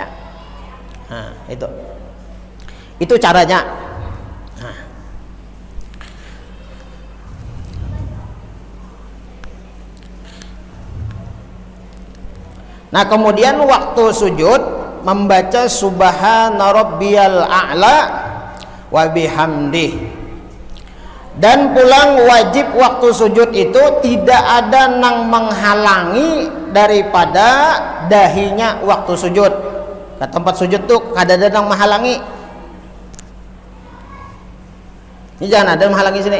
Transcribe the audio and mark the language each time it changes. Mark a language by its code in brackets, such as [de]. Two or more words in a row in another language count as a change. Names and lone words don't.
[id] Nah, itu caranya. Nah, kemudian waktu sujud membaca [ar] subhana rabbiyal a'la wa bihamdih. [bjn] Dan pulang wajib waktu sujud itu tidak ada nang menghalangi daripada dahinya waktu sujud. Ke tempat sujud tuh kada ada nang menghalangi. Ini jangan ada menghalangi sini.